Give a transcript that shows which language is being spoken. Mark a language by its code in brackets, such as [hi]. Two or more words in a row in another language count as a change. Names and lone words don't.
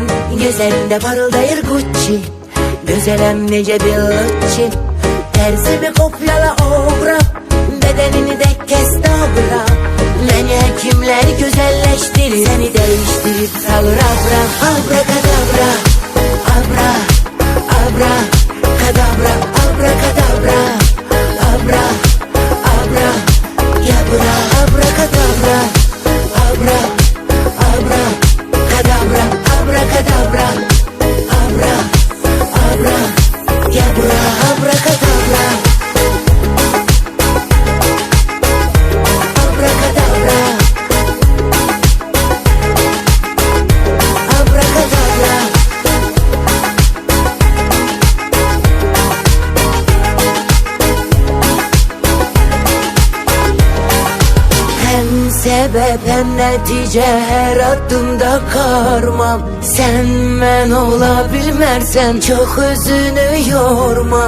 [az] Gözlerinde parıldayır Gucci, gözelem nece Billacci. [tr] Terzimi kopyala obra, bedenini de kes dobra. Beni hekimler güzelleştirir, seni değiştirip salır abra. Abrakadabra, abra, abra, kadabra, abrakadabra, abra, abra, yabra, abrakadabra, abra, abra, kadabra, abrakadabra, abra, abra, yabra, abrakadabra, abrakadabra, abrakadabra. Hem sebep hem netice, her adımda karmam. [az] Sen ben olabilmersen çok özünü yorma.